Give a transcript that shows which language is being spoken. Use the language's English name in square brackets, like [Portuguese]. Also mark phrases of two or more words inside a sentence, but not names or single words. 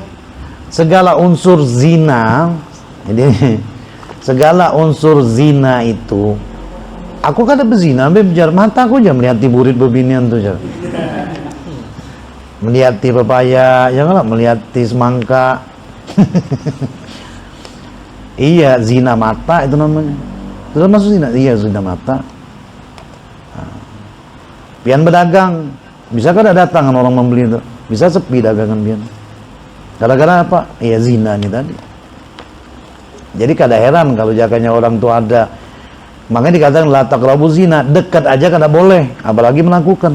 [Banjar] Segala unsur zina, segala unsur zina itu, aku kada berzina, bejar mata aku aja melihat burit bebinian tuh jar. Melihat pepaya, janganlah melihat semangka. Iya, zina mata itu namanya. Itu termasuk zina. Iya, zina mata. Pian berdagang, bisa kada datang orang membeli itu? Bisa sepi dagangan pian. Gara-gara apa? Iya, zina ini tadi. Jadi kada heran kalau jakanya orang tua ada. Makanya dikatakan [Arabic] la taqrabu zina, [Banjar] dekat aja kada boleh, apalagi melakukan.